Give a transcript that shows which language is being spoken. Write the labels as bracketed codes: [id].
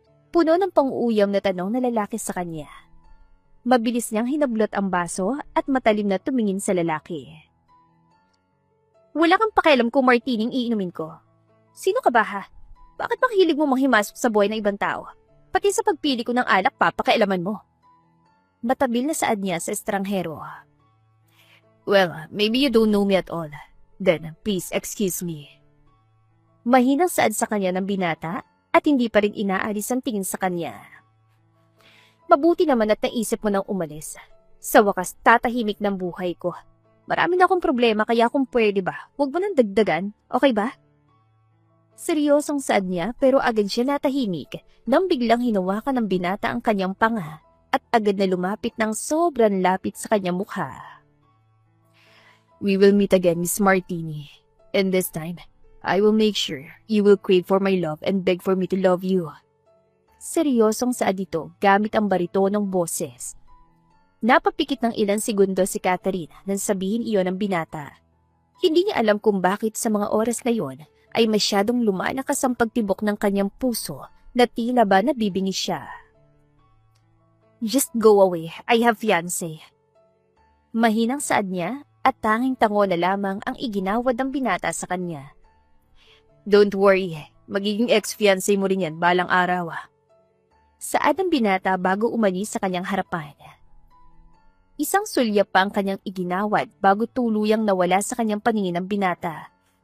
[tl] Puno ng pang-uuyam na tanong na lalaki sa kanya. Mabilis niyang hinablot ang baso at matalim na tumingin sa lalaki. Wala kang pakialam kung martining iinumin ko. Sino ka ba ha? Bakit makihilig mo manghimasok sa buhay ng ibang tao? Pati sa pagpili ko ng alak, papakialaman mo. Matabil na saad niya sa estranghero. [en] Well, maybe you don't know me at all. Then, please excuse me. [tl] Mahinang saad sa kanya ng binata at hindi pa rin inaalis ang tingin sa kanya. Mabuti naman at naisip mo nang umalis. Sa wakas, tatahimik ng buhay ko. Marami na akong problema kaya kung pwede ba, huwag mo nang dagdagan, okay ba? Seryosong saad niya pero agad siya natahimik nang biglang hinawakan ng binata ang kanyang panga at agad na lumapit ng sobrang lapit sa kanyang mukha. [en] We will meet again, Miss Martini. And this time, I will make sure you will crave for my love and beg for me to love you. [tl] Seryosong saad ito gamit ang baritonong boses. Napapikit ng ilang segundo si Catherine nang sabihin iyon ng binata. Hindi niya alam kung bakit sa mga oras na yon ay masyadong lumalakas ang pagtibok ng kanyang puso na tila ba nabibingis siya. [en] Just go away, I have fiancé. [tl] Mahinang saad niya at tanging tango na lamang ang iginawad ng binata sa kanya. [en] Don't worry, [tl] magiging ex-fiancé mo rin yan balang araw. Saad ng binata bago umalis sa kanyang harapan. Isang sulyap pa ang kanyang iginawad bago tuluyang nawala sa kanyang paningin ng binata.